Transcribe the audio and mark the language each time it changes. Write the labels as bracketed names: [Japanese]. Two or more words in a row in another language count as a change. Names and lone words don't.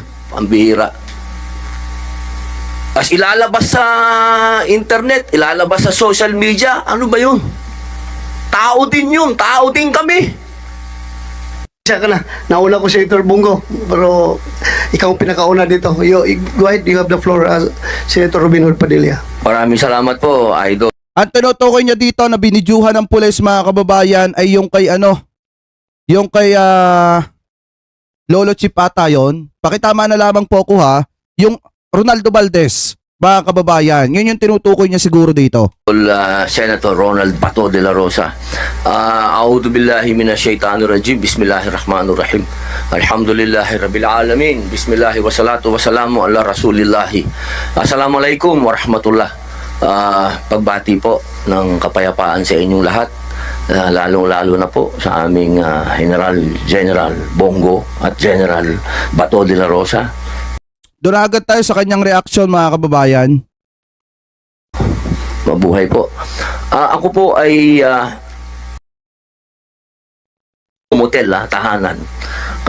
[Filipino] Pambihira. As ilalabas sa internet, ilalabas sa [English] social media, [Filipino] ano ba yun? Tao din yun, tao din kami. Siya ka na, nauna ko si Senator Bongo, pero ikaw ang pinakauna dito. [English] Go ahead, you have the floor, [Filipino] Senator Robin Hood Padilla. Maraming salamat po, Idol. Ang tinutukoy niya dito na binidyuhan ng pulis, mga kababayan, ay yung kay yung kay Lolo Chip ata yun. Pakitama na lamang po ko ha, yung Ronaldo Valdez, mga kababayan. Yun yung tinutukoy niya siguro dito. Senator Ronald Bato de la Rosa. [Arabic] أعوذ بالله من الشيطان الرجيم. بسم الله الرحمن الرحيم. الحمد لله رب العالمين. بسم الله والصلاة والسلام على رسول الله. السلام عليكم ورحمة الله. [Filipino] Pagbati po ng kapayapaan sa inyong lahat. Lalong-lalo na po sa aming General Bongo at General Bato de la Rosa. Doon agad tayo sa kanyang reaksyon, mga kababayan. Mabuhay po. Ako po ay motel, tahanan.